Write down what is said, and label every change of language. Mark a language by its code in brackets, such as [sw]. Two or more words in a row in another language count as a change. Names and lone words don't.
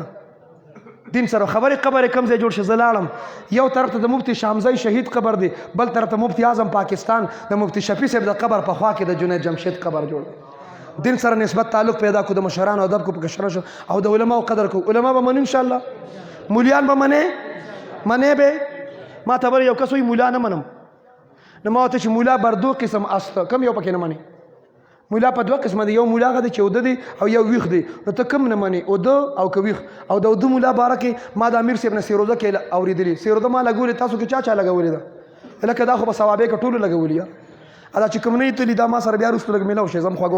[ps] دین سره خبرې کم ځای جوړ شي. زه لاړم، یو طرف ته د مفتی شامزی شهید قبر دی، بل طرف ته مفتی اعظم پاکستان د مفتی شفیع صاحب د قبر په خوا کې د جنید جمشید قبر جوړ دی. دین سره نسبت تعلق پیدا کو، د مشرانو ادب کو، په کشرانو شو او د علماو قدر کو. علما به منو [ar] ان شاء الله، [ps] مولیان به منې به. ما ته بل یو کس وایي مولا نه منم، نو ما ورته چې [fa] مولا بر دو قسم است، [ps] کم یو پکې نه منې؟ مولا په دوه قسمه دی، یو مولا هغه دی چې اوده دی او یو ویښ دی. نو ته کم نه منې، اوده او که ویښ؟ او د اوده مولا باره کې ما د امیر صاحب نه سیروزه کې اورېدلي. سیروزه ما لګولې، تاسو کې چا لګولې ده؟ لکه دا خو په صوابی کې ټولو لګولي. دا چې کوم نه تللی دا ما سره بیا وروسته لږ میلاو شي، زه هم خوږوم.